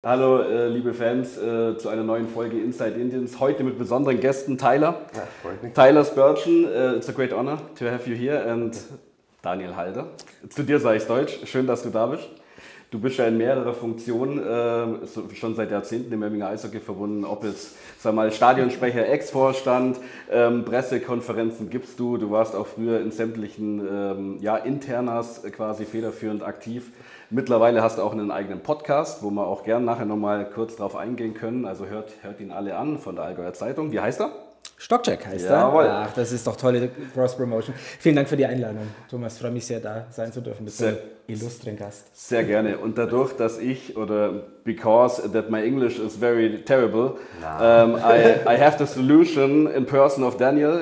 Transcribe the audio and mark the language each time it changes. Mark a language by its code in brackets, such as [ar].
[de] Hallo liebe Fans zu einer neuen Folge Inside Indians. Heute mit besonderen Gästen Tyler. Ja, freut mich. [en] Tyler Spurgeon, it's a great honor to have you here. [de] And Daniel Halder. Zu dir sage ich Deutsch. Schön, dass du da bist. Du bist ja in mehrere Funktionen schon seit Jahrzehnten im Memminger Eishockey verbunden. Ob es, sag mal, Stadionsprecher, Ex-Vorstand, Pressekonferenzen gibst du. Du warst auch früher in sämtlichen Internas quasi federführend aktiv. Mittlerweile hast du auch einen eigenen Podcast, wo wir auch gern nachher nochmal kurz drauf eingehen können. Also hört ihn alle an von der Allgäuer Zeitung. Wie heißt er? Stockcheck heißt Jawohl. er. Ach, das ist doch tolle Cross-Promotion. Vielen Dank für die Einladung, Thomas. Freue mich sehr, da sein zu dürfen. Du bist ein illustren Gast. Sehr gerne. Und dadurch, dass [en] because that my English is very terrible, I have the solution in person of Daniel.